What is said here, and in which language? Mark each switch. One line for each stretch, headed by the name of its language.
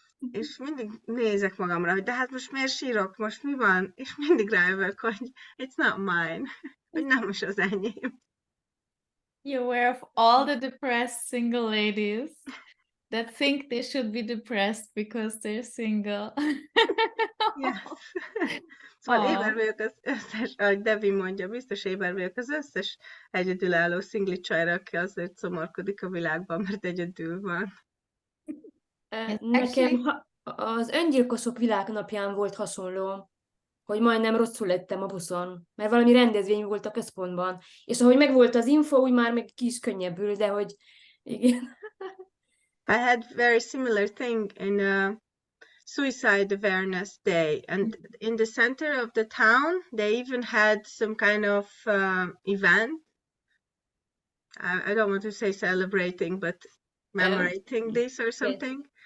Hungarian: És mindig nézek magamra, hogy de hát most miért sírok, most mi van? És mindig rájövök, hogy
English: it's not mine,
Hungarian: hogy nem is az enyém.
English: You're aware of all the depressed single ladies that think they should be depressed because they're single.
Hungarian: Yes. Szóval éber Aw. vagyok az összes, ahogy Devi mondja, biztos éber vagyok az összes egyedülálló szingli csajra, aki azért szomorkodik a világban, mert egyedül van. Nekem az öngyilkosok világnapján volt hasonló, hogy majdnem rosszul lettem a buszon, mert valami rendezvény volt a központban, és ahogy megvolt az info, úgy már meg ki is könnyebbül, de hogy igen.
English: I had very similar thing in Suicide Awareness Day, and in the center of the town, they even had some kind of event. I don't want to say celebrating, but commemorating this or something.